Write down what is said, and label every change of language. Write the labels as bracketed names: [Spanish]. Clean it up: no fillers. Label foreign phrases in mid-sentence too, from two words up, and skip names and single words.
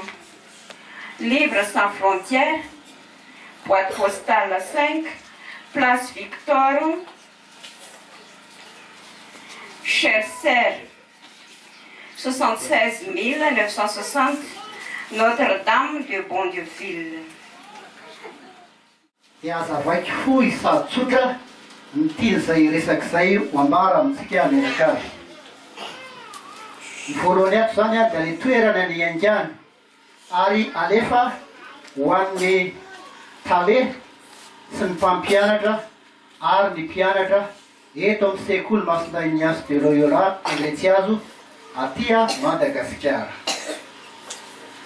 [French] Livre sans frontières, boîte postale 5, place Victor, Chercheur 76 960, Notre-Dame de Bondeville. [Malagasy] Azavaiky fohy sady tsotra ny tiny zay resaky zay ho ambara amintsika miaraka azy. Ny voalohany ato zany dia le toerana ny angana ary alefa ho an'ny tale sy ny mpampianatra ary ny mpianatra eto amin'ny sekoly Masindahy Ignace de Loyola Andriatsiazo aty Madagasikara.